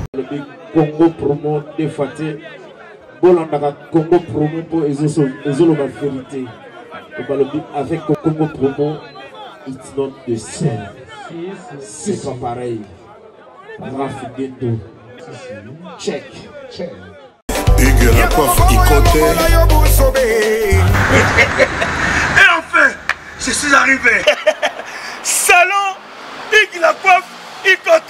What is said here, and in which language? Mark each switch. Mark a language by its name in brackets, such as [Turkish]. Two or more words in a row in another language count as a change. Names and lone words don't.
[Lingala] balobi Congo promo de Faté. Bolandaka Congo promo pour ezolo [French] la vérité. [Lingala] Balobi avec Congo promo, [English] it's not the same. [French] C'est pas pareil. Rafiguendo. [English] Check. [French] Hugues la coiffe Ikote. Et enfin, je suis arrivé. Salon Hugues la coiffe Ikote.